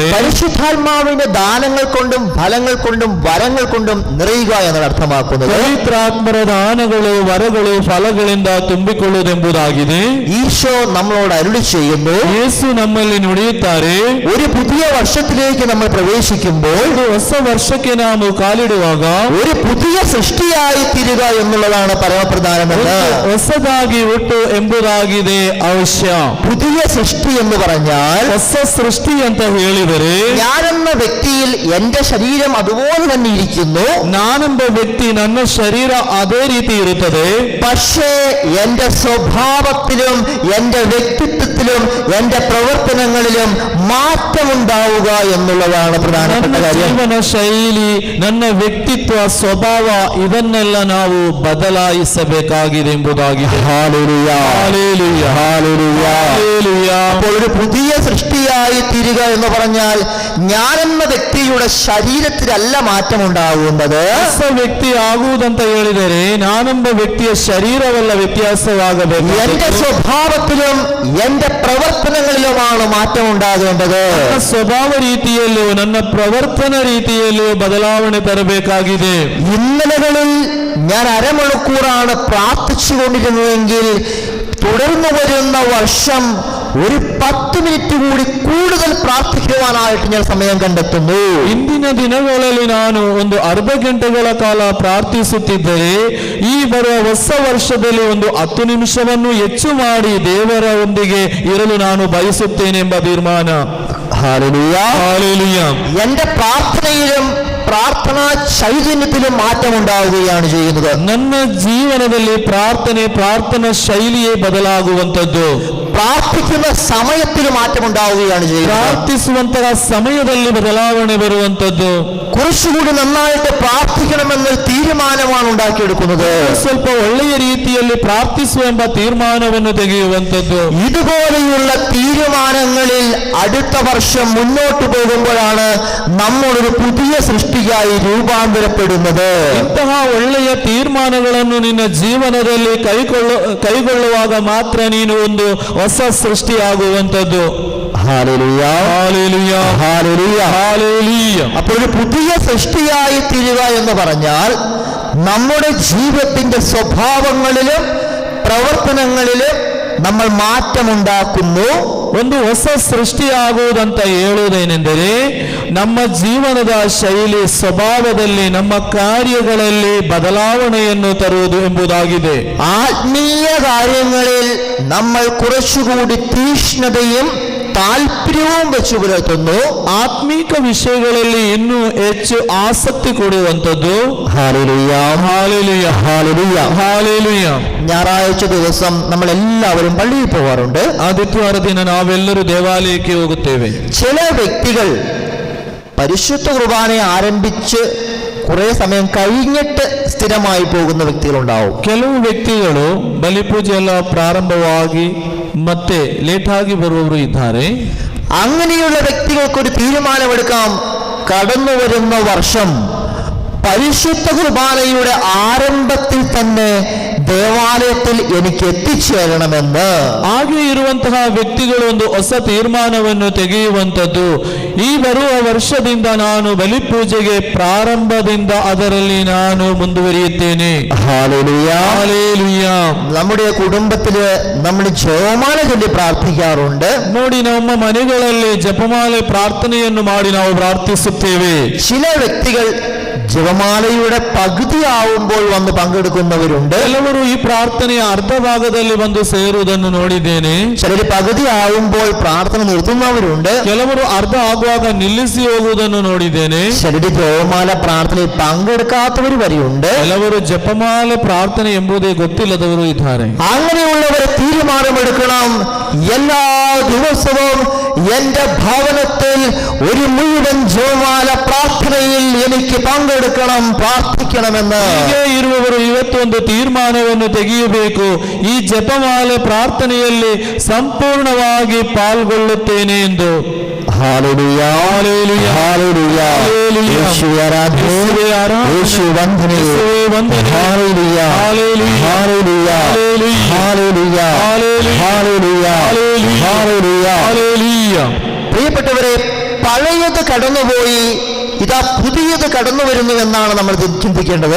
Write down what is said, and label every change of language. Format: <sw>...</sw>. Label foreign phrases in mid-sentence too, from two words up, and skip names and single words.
<ml>പരിശുദ്ധാത്മാവിന്റെ ദാനങ്ങൾ കൊണ്ടും ഫലങ്ങൾ കൊണ്ടും വരങ്ങൾ കൊണ്ടും നിറയുക എന്നാണ് അർത്ഥമാക്കുന്നത്.</ml> <kn>ಪವಿತ್ರಾತ್ಮರ ದಾನಗಳು, ವರಗಳು, ಫಲಗಳಿಂದ ತುಂಬಿಕೊಳ್ಳುವುದೆಂಬುದಾಗಿದೆ.</kn> <ml>ഈശോ നമ്മളോട് അരുളി ചെയ്യുന്നു,</ml> <kn>ಯೇಸು ನಮ್ಮಲ್ಲಿ ನುಡಿಯುತ್ತಾರೆ,</kn> <ml>ഒരു പുതിയ വർഷത്തിലേക്ക് നമ്മൾ പ്രവേശിക്കുമ്പോൾ</ml> <kn>ಒಂದು ಹೊಸ ವರ್ಷಕ್ಕೆ ನಾವು ಕಾಲಿಡುವಾಗ</kn> <ml>ഒരു പുതിയ സൃഷ്ടിയായി തീരുക എന്നുള്ളതാണ് പരമപ്രധാനമെന്ന്.</ml> <kn>ಹೊಸದಾಗಿ ಹುಟ್ಟು ಎಂಬುದಾಗಿದೆ ಅವಶ್ಯ.</kn> <ml>പുതിയ സൃഷ്ടി എന്ന് പറഞ്ഞാൽ</ml> <kn>ಹೊಸ ಸೃಷ್ಟಿ ಅಂತ ಹೇಳಿದರೆ</kn> <ml>ഞാനെന്ന വ്യക്തിയിൽ എന്റെ ശരീരം അതുപോലെ തന്നെ ഇരിക്കുന്നു.</ml> <kn>ನಾನೆಂಬ ವ್ಯಕ್ತಿ, ನನ್ನ ಶರೀರ ಅದೇ ರೀತಿ ಇರುತ್ತದೆ.</kn> <ml>പക്ഷേ എന്റെ സ്വഭാവത്തിലും എന്റെ വ്യക്തിത്വത്തിലും എന്റെ പ്രവർത്തനങ്ങളിലും മാറ്റമുണ്ടാവുക എന്നുള്ളതാണ് പ്രധാനപ്പെട്ട</ml> <kn>ನನ್ನ</kn> <ml>കാര്യം.</ml> <kn>ಜೀವನ ಶೈಲಿ, ನನ್ನ ವ್ಯಕ್ತಿತ್ವ, ಸ್ವಭಾವ ಇದನ್ನೆಲ್ಲ ನಾವು ಬದಲಾಯಿಸಬೇಕಾಗಿದೆ ಎಂಬುದಾಗಿದೆ.</kn> <ml>ഹല്ലേലൂയ, ഹല്ലേലൂയ, ഹല്ലേലൂയ. ഹല്ലേലൂയ. അപ്പോൾ ഒരു പുതിയ സൃഷ്ടിയായി തീരുക എന്ന് പറഞ്ഞാൽ ഞാനെന്ന വ്യക്തിയുടെ ശരീരത്തിലല്ല മാറ്റമുണ്ടാകുന്നത്.</ml> <kn>ಹೊಸ ವ್ಯಕ್ತಿ ಆಗುವುದಂತ ಹೇಳಿದರೆ ನಾನೆಂಬ ವ್ಯಕ್ತಿಯ ಶರೀರವೆಲ್ಲ ವ್ಯತ್ಯಾಸವಾಗಬೇಕು.</kn> <ml>എന്റെ സ്വഭാവത്തിലും എന്റെ പ്രവർത്തനങ്ങളിലുമാണ് മാറ്റം ഉണ്ടാകേണ്ടത്.</ml> <kn>ನನ್ನ ಸ್ವಭಾವ ರೀತಿಯಲ್ಲೂ ನನ್ನ ಪ್ರವರ್ತನ ರೀತಿಯಲ್ಲೂ ಬದಲಾವಣೆ ತರಬೇಕಾಗಿದೆ.</kn> <ml>ഇന്നലകളിൽ ഞാൻ അരമണിക്കൂറാണ് പ്രാർത്ഥിച്ചുകൊണ്ടിരുന്നതെങ്കിൽ തുടർന്നു വരുന്ന വർഷം ഒരു 10 മിനിറ്റ് കൂടി കൂടുതൽ പ്രാർത്ഥിക്കുവാനായിട്ട് ഞാൻ സമയം കണ്ടെത്തുന്നു.</ml> <kn>ಇಂದಿನ ದಿನಗಳಲ್ಲಿ ನಾನು ಒಂದು ಅರ್ಧ ಗಂಟೆಗಳ ಕಾಲ ಪ್ರಾರ್ಥಿಸುತ್ತಿದ್ದರೆ ಈ ಬರುವ ಹೊಸ ವರ್ಷದಲ್ಲಿ ಒಂದು 10 ನಿಮಿಷವನ್ನು ಹೆಚ್ಚು ಮಾಡಿ ದೇವರೊಂದಿಗೆ ಇರಲು ನಾನು ಬಯಸುತ್ತೇನೆಂಬ ತೀರ್ಮಾನ.</kn> <ml>ഹല്ലേലൂയ. ഹല്ലേലൂയ. എന്റെ പ്രാർത്ഥനയിലും പ്രാർത്ഥനാ ചൈതന്യത്തിലും മാറ്റം ഉണ്ടാവുകയാണ് ചെയ്യുന്നത്.</ml> <kn>ನನ್ನ ಜೀವನದಲ್ಲಿ ಪ್ರಾರ್ಥನಾ ಶೈಲಿಯೇ ಬದಲಾಗುವಂತದ್ದು.</kn> <ml>പ്രാർത്ഥിക്കുന്ന സമയത്തിൽ മാറ്റം ഉണ്ടാവുകയാണ് ചെയ്യുന്നത്.</ml> <kn>ಪ್ರಾರ್ಥಿಸುವಂತಹ ಸಮಯದಲ್ಲಿ ಬದಲಾವಣೆ ಬರುವಂತದ್ದು.</kn> <ml>കുറച്ചുകൂടി നന്നായിട്ട് പ്രാർത്ഥിക്കണമെന്ന തീരുമാനമാണ് ഉണ്ടാക്കിയെടുക്കുന്നത്.</ml> <kn>ಸ್ವಲ್ಪ ಒಳ್ಳೆಯ ರೀತಿಯಲ್ಲಿ ಪ್ರಾರ್ಥಿಸುವ ಎಂಬ ತೀರ್ಮಾನವನ್ನು ತೆಗೆಯುವಂತದ್ದು.</kn> <ml>ഇതുപോലെയുള്ള തീരുമാനങ്ങളിൽ അടുത്ത വർഷം മുന്നോട്ട് പോകുമ്പോഴാണ് നമ്മളൊരു പുതിയ സൃഷ്ടിയായി രൂപാന്തരപ്പെടുന്നത്.</ml> <kn>ಇಂತಹ ಒಳ್ಳೆಯ ತೀರ್ಮಾನಗಳನ್ನು ನಿನ್ನ ಜೀವನದಲ್ಲಿ ಕೈಗೊಳ್ಳುವಾಗ ಮಾತ್ರ ನೀನು ಒಂದು ಹೊಸ ಸೃಷ್ಟಿಯಾಗುವಂತದ್ದು.</kn> <ml>ഹല്ലേലൂയ. ഹല്ലേലൂയ. ഹല്ലേലൂയ. ഹല്ലേലൂയ. അപ്പോൾ ഒരു പുതിയ സൃഷ്ടിയായി തീരുക എന്ന് പറഞ്ഞാൽ നമ്മുടെ ജീവിതത്തിന്റെ സ്വഭാവങ്ങളിലും പ്രവർത്തനങ്ങളിലും നമ്മൾ മാറ്റമുണ്ടാക്കുന്നു.</ml> <kn>ಒಂದು ಹೊಸ ಸೃಷ್ಟಿಯಾಗುವುದಂತ ಹೇಳುವುದೇನೆಂದರೆ ನಮ್ಮ ಜೀವನದ ಶೈಲಿ ಸ್ವಭಾವದಲ್ಲಿ ನಮ್ಮ ಕಾರ್ಯಗಳಲ್ಲಿ ಬದಲಾವಣೆಯನ್ನು ತರುವುದು ಎಂಬುದಾಗಿದೆ.</kn> <ml>ആത്മീയ കാര്യങ്ങളിൽ നമ്മൾ കുറച്ചുകൂടി തീക്ഷ്ണതയും താല്പര്യവും വെച്ചു പുലർത്തുന്നു.</ml> <kn>ಆತ್ಮಿಕ ವಿಷಯಗಳಲ್ಲಿ ಇನ್ನೂ ಹೆಚ್ಚು ಆಸಕ್ತಿ ಕೊಡುವಂಥದ್ದು.</kn> <ml>ഹല്ലേലൂയ. ഹല്ലേലൂയ. ഹല്ലേലൂയ. ഹല്ലേലൂയ. ഞായറാഴ്ച ദിവസം നമ്മൾ എല്ലാവരും പള്ളിയിൽ പോകാറുണ്ട്.</ml> <kn>ಆದಿತ್ಯವಾರ ದಿನ ನಾವೆಲ್ಲರೂ ದೇವಾಲಯಕ್ಕೆ ಹೋಗುತ್ತೇವೆ.</kn> <ml>ചില വ്യക്തികൾ പരിശുദ്ധ കുർബാന ആരംഭിച്ച് കുറെ സമയം കഴിഞ്ഞിട്ട് സ്ഥിരമായി പോകുന്ന വ്യക്തികളുണ്ടാവും.</ml> <kn>ಕೆಲವು ವ್ಯಕ್ತಿಗಳು ಬಲಿಪೂಜೆ ಎಲ್ಲ ಪ್ರಾರಂಭವಾಗಿ ಮತ್ತೆ ಲೇಟ್ ಆಗಿ ಬರುವವರು ಇದ್ದಾರೆ.</kn> <ml>അങ്ങനെയുള്ള വ്യക്തികൾക്കൊരു തീരുമാനമെടുക്കാം. കടന്നു വരുന്ന വർഷം പരിശുദ്ധ കുർബാനയുടെ ആരംഭത്തിൽ തന്നെ ദേവാലയത്തിൽ എനിക്ക് എത്തിച്ചേരണമെന്ന്.</ml> <kn>ಹಾಗೆ ಇರುವಂತಹ ವ್ಯಕ್ತಿಗಳು ಒಂದು ಹೊಸ ತೀರ್ಮಾನವನ್ನು ತೆಗೆಯುವಂಥದ್ದು. ಈ ಬರುವ ವರ್ಷದಿಂದ ನಾನು ಬಲಿಪೂಜೆಗೆ ಪ್ರಾರಂಭದಿಂದ ಅದರಲ್ಲಿ ನಾನು ಮುಂದುವರಿಯುತ್ತೇನೆ.</kn> <ml>ഹല്ലേലൂയ. ഹല്ലേലൂയ. നമ്മുടെ കുടുംബത്തില് നമ്മൾ ജപമാല ചൊല്ലി പ്രാർത്ഥിക്കാറുണ്ട്.</ml> <kn>ನೋಡಿ, ನಮ್ಮ ಮನೆಗಳಲ್ಲಿ ಜಪಮಾಲೆ ಪ್ರಾರ್ಥನೆಯನ್ನು ಮಾಡಿ ನಾವು ಪ್ರಾರ್ಥಿಸುತ್ತೇವೆ.</kn> <ml>ചില വ്യക്തികൾ ജപമാലയുടെ പകുതിയാവുമ്പോൾ വന്ന് പങ്കെടുക്കുന്നവരുണ്ട്.</ml> <kn>ಕೆಲವರು ಈ ಪ್ರಾರ್ಥನೆಯ ಅರ್ಧ ಭಾಗದಲ್ಲಿ ಬಂದು ಸೇರುವುದನ್ನು ನೋಡಿದ್ದೇನೆ.</kn> <ml>ചിലർ പകുതിയാവുമ്പോൾ പ്രാർത്ഥന നിർത്തുന്നവരുണ്ട്.</ml> <kn>ಕೆಲವರು ಅರ್ಧ ಆಗುವಾಗ ನಿಲ್ಲಿಸಿ ಹೋಗುವುದನ್ನು ನೋಡಿದ್ದೇನೆ.</kn> <ml>ചിലർ ജപമാല പ്രാർത്ഥനയിൽ പങ്കെടുക്കാത്തവർ വരെയുണ്ട്.</ml> <kn>ಕೆಲವರು ಜಪಮಾಲೆ ಪ್ರಾರ್ಥನೆ ಎಂಬುದೇ ಗೊತ್ತಿಲ್ಲದವರು ಇದ್ದಾರೆ.</kn> <ml>അങ്ങനെയുള്ളവർ തീരുമാനമെടുക്കണം. എല്ലാ ദിവസവും എന്റെ ഭവനത്തിൽ ഒരു മുഴുവൻ ജപമാല പ്രാർത്ഥനയിൽ എനിക്ക് പങ്കെടുക്കണം, പ്രാർത്ഥിക്കണമെന്ന്.</ml> <kn>ಹೀಗೆ ಇರುವವರು ಇವತ್ತು ಒಂದು ತೀರ್ಮಾನವನ್ನು ತೆಗೆಯಬೇಕು. ಈ ಜಪಮಾಲೆ ಪ್ರಾರ್ಥನೆಯಲ್ಲಿ ಸಂಪೂರ್ಣವಾಗಿ ಪಾಲ್ಗೊಳ್ಳುತ್ತೇನೆ ಎಂದು.</kn> <ml>ഹല്ലേലൂയ. ഹല്ലേലൂയ. ഹല്ലേലൂയ. ഹല്ലേലൂയ. യേശുവേ ആരാധന. യേശുവേ ആരാധന. യേശുവേ വന്ദനം. യേശുവേ വന്ദനം. ഹല്ലേലൂയ. ഹല്ലേലൂയ. ഹല്ലേലൂയ. ഹല്ലേലൂയ. ഹല്ലേലൂയ. ഹല്ലേലൂയ. ഹല്ലേലൂയ. ഹല്ലേലൂയ. ഹല്ലേലൂയ. ഹല്ലേലൂയ. പ്രിയപ്പെട്ടവരെ, പഴയത് കടന്നുപോയി, ഇതാ പുതിയത് കടന്നു വരുന്നു എന്നാണ് നമ്മൾ ചിന്തിക്കേണ്ടത്.</ml>